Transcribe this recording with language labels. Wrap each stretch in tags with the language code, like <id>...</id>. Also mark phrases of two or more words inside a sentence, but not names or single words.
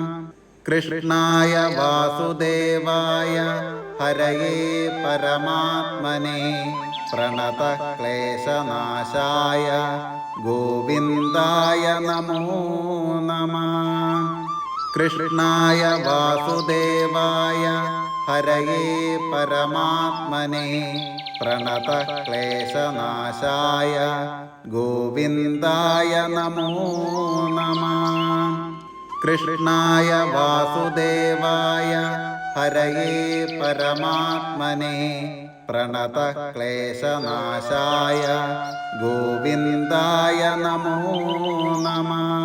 <sa>കൃഷ്ണായ വാസുദേവായ ഹരയേ പരമാത്മനെ പ്രണതക്ലേശനാശായ ഗോവിന്ദായ നമോ നമഃ. കൃഷ്ണായ വാസുദേവായ ഹരയേ പരമാത്മനെ പ്രണതക്ലേശനാശായ ഗോവിന്ദായ നമോ നമഃ. कृष्णाय वासुदेवाय हरये परमात्मने प्रणतः क्लेशनाशाय गोविन्दाय नमो नमः।</sa>